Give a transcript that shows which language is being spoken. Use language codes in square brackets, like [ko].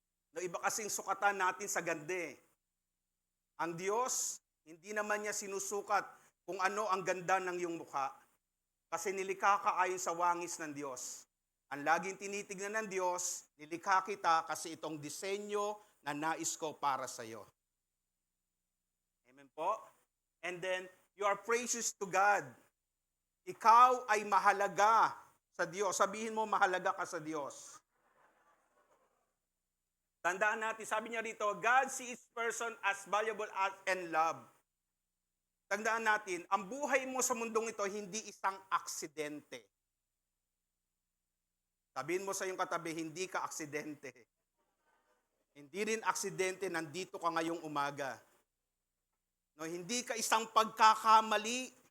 [tl] Na iba kasing sukatan natin sa ganda eh. Ang Diyos, hindi naman niya sinusukat kung ano ang ganda ng iyong mukha. Kasi nilikha ka ayon sa wangis ng Diyos. Ang laging tinitignan ng Diyos, nilikha kita kasi itong disenyo na nais ko para sa iyo. Amen po? [en] And then, you are precious to God. [tl] Ikaw ay mahalaga sa Diyos. Sabihin mo, mahalaga ka sa Diyos. Tandaan natin, sabi niya rito, [en] God sees person as valuable and love. [tl] Tandaan natin, ang buhay mo sa mundong ito, hindi isang aksidente. Sabihin mo sa iyong katabi, hindi ka aksidente. Hindi rin aksidente, nandito ka ngayong umaga. No, hindi ka isang pagkakamali.